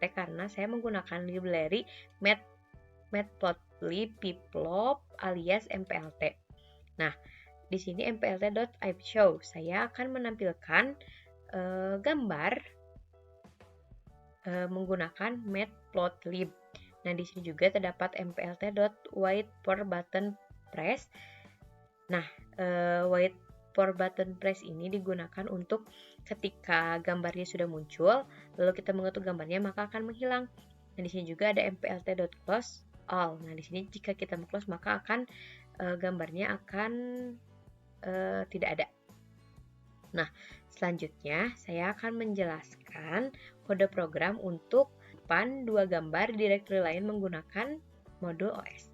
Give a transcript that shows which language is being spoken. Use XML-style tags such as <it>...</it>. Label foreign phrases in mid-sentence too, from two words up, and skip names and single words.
<id>Karena saya menggunakan library Matplotlib Pplot alias MPLT. Nah, di sini mplt.imshow saya akan menampilkan gambar menggunakan Matplotlib. Nah, di sini juga terdapat mplt.</id> <en>wait for button press.</en> <id>Nah,</id> <en>wait for button press</en> <id>ini digunakan untuk ketika gambarnya sudah muncul, lalu kita mengetuk gambarnya maka akan menghilang. Nah, di sini juga ada mplt.</id> <en>close all.</en> <id>Nah, di sini jika kita close maka akan gambarnya akan tidak ada. Nah, selanjutnya saya akan menjelaskan kode program untuk dua gambar direktori lain menggunakan modul OS.</id>